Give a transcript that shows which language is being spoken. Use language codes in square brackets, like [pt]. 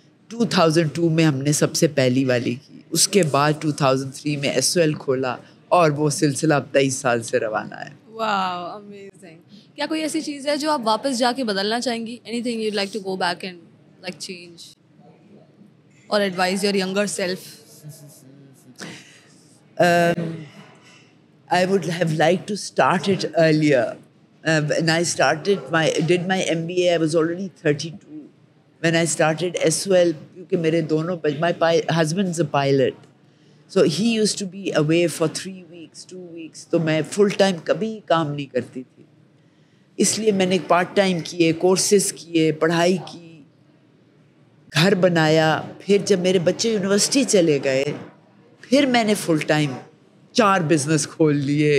[ur] 2002 میں ہم نے سب سے پہلی والی کی. اس کے بعد 2003 میں SOL کھولا اور وہ سلسلہ اب 23 سال سے روانہ ہے. [en] Wow, amazing. [ur] کیا کوئی ایسی چیز ہے جو آپ واپس جا کے بدلنا چاہیں گی؟ [en] Anything you'd like to go back and like change or advise your younger self? I would have liked to start it earlier. When I did my MBA, I was already 32. When I started SOL, because [ur] mere dono, [en] my husband's a pilot. So he used to be away for 3 weeks, 2 weeks. [ur] تو میں full time کبھی کام نہیں کرتی تھی. اس لیے میں نے part time کیے, کورسز کیے, پڑھائی کی, گھر بنایا. پھر جب میرے بچے یونیورسٹی چلے گئے, پھر میں نے فل ٹائم 4 بزنس کھول لیے.